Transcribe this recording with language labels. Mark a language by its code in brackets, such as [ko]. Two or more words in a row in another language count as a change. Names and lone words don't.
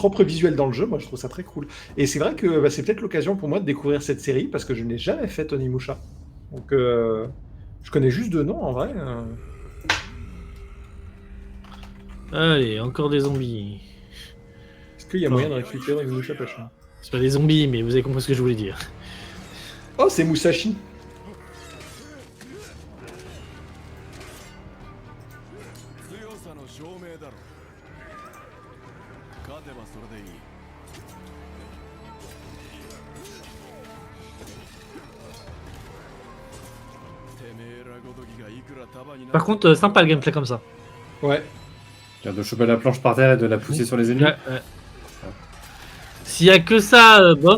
[fr] propre visuel dans le jeu. Moi, je trouve ça très cool. Et c'est vrai que bah, c'est peut-être l'occasion pour moi de découvrir cette série parce que je n'ai jamais fait Onimusha. Donc, je connais juste de nom en vrai. Allez, encore des zombies. Est-ce qu'il y a moyen de récupérer Onimusha pas cher? C'est pas des zombies, mais vous avez compris ce que je voulais dire. Oh, c'est Musashi. [ja] 強さの証明だろ勝てばそれでいい [fr] Par contre, sympa le gameplay comme ça. Ouais. De choper la planche par terre et de la pousser sur les ennemis. Ouais. S'il y a que ça, bof.